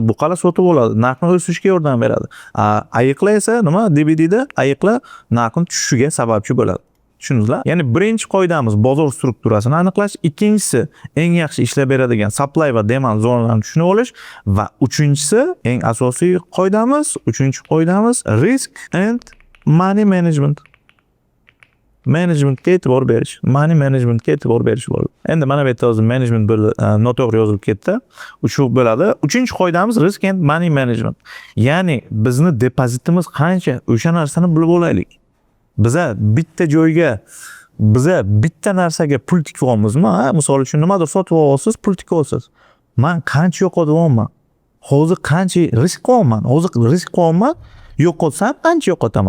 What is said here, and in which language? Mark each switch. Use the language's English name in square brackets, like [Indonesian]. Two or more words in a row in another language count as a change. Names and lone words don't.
[Uzbek] Buqalar sotib oladi, narxni o'sishga yordam beradi. Ayiqlar esa nima? DBDda ayiqlar narxning tushishiga sababchi bo'ladi. Tushundingizlar? Ya'ni birinchi qoidamiz bozor strukturasini aniqlash, ikkinchisi eng yaxshi ishlab beradigan supply va demand zonalarini tushunib olish va uchinchisi eng asosiy qoidamiz, [English] risk and money management. [Uzbek] Managementga e'tibor berish, [English] money managementga [Uzbek] e'tibor berish bo'ladi. Endi mana bu yerda hozir management noto'g'ri yozilib ketdi. Shu bo'ladi. Uchinchi qoidamiz [English] risk and money management. [Uzbek] Ya'ni bizni depozitimiz qancha, o'sha narsani bilib olaylik. Biza bitta joyga, biza bitta narsaga pul tikyapmizmi? Misol uchun nimadir sotib olasiz, pul tikyapsiz. Men qancha yo'qotyapman? Hozir qancha risk qilyapman? Yo'qotsam qancha yo'qotaman?